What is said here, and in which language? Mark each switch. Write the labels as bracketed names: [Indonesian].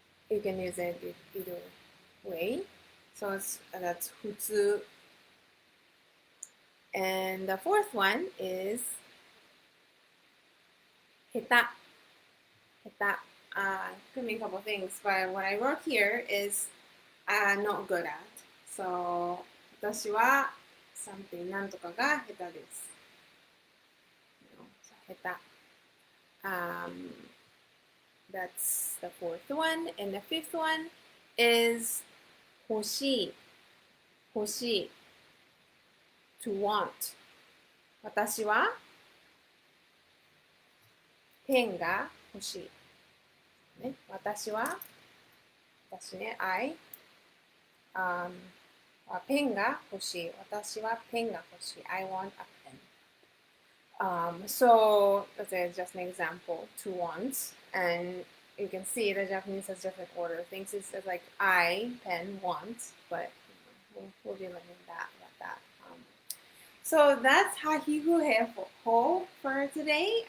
[English] You can use it either way. So that's 普通. And the fourth one is 下手. Could mean a couple things, but what I wrote here is not good at. [Japanese] So 私は something なんとかが下手です。 [English] So 下手.That's the fourth one. And the fifth one is 欲しい. [Japanese] 欲しい. [English] To want. [Japanese] 私はペンが欲しい。ね、私ね、I、ペンが欲しい。私はペンが欲しい。 [English] I want a pen. So that's just an example, to want. And you can see the Japanese has different order. Things is like I, pen, want, but we'll be learning about that. So that's Hahihu Ho for today.